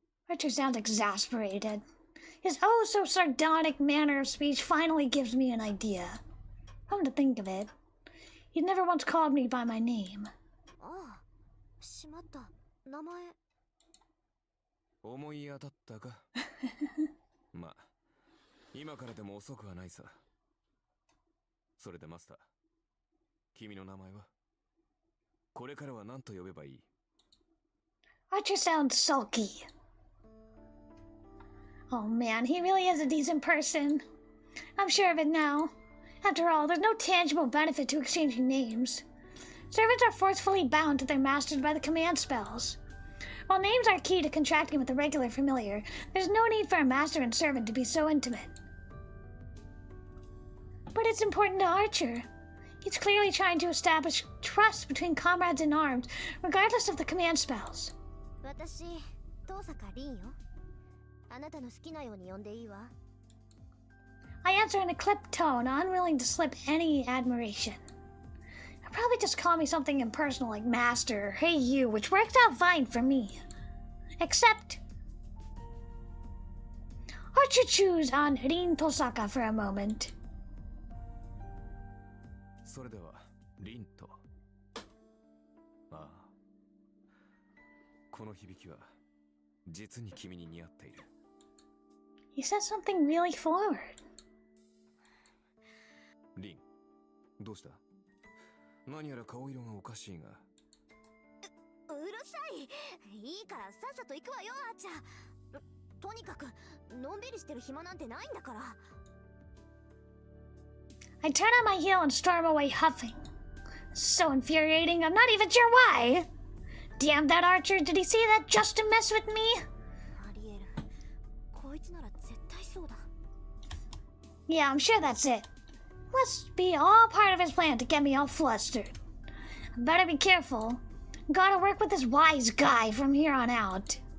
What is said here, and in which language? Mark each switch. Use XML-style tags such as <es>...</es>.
<en>Archer sounds exasperated. His oh so sardonic manner of speech finally gives me an idea. Come to think of it, he'd never once called me by my name.</en> <ja>ああ、しまった。名前。思い当たったかまあ、今からでも遅くはないさ。それでマスター、君の名前はこれからは何と呼べばいい？</ja> <en>Archer sounds sulky. Oh man, he really is a decent person. I'm sure of it now. After all, there's no tangible benefit to exchanging names. Servants are forcefully bound to their masters by the command spells. While names are key to contracting with a regular familiar, there's no need for a master and servant to be so intimate. But it's important to Archer. He's clearly trying to establish trust between comrades in arms, regardless of the command spells.</en> <ja>私、遠坂凛よ。あなたの好きなように呼んでいいわ。</ja> <en>I answer in a clipped tone, unwilling to slip any admiration. He'll probably just call me something impersonal like Master or Hey You, which worked out fine for me. Except... Archer chews on Rin Tosaka for a moment.</en> <ja>それでは、リンと。ああ。この響きは、実に君に似合っている。</ja> <en>He says something really forward.</en> <ja>リン、どうした？何やら顔色がおかしいが。うるさい。いいからさっさと行くわよ、あーちゃん。とにかく、のんびりしてる暇なんてないんだから。</ja> <en>I turn on my heel and storm away huffing. So infuriating, I'm not even sure why. Damn that Archer, did he say that just to mess with me?</en> <ja>ありえる。こいつなら絶対そうだ。</ja> <en>Yeah, I'm sure that's it. Must be all part of his plan to get me all flustered. Better be careful. Gotta work with this wise guy from here on out.</en>